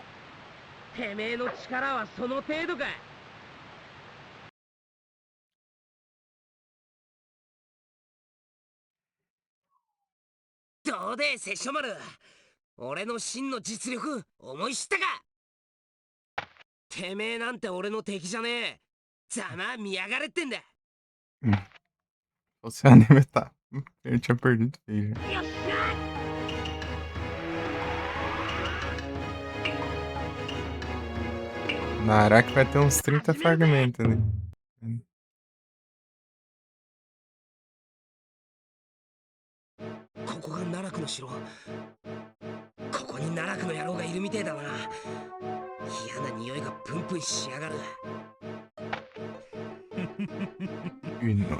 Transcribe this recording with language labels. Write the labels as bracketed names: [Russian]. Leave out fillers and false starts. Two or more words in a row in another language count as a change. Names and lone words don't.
[Japanese] てめえの力はその程度か。どうで殺生丸俺の真の実力思い知ったか。てめえなんて俺の敵じゃねえ。ざま見やがれってんだ。 [Portuguese] O seu anime tá. Eu tinha perdido feio. [Japanese] よっしゃ [Portuguese] Na Araki vai ter uns 30 fragmentos ali. [Japanese] ここが奈落の城。ここに奈落の野郎がいるみてえだな。嫌な匂いがプンプンしやがる。犬や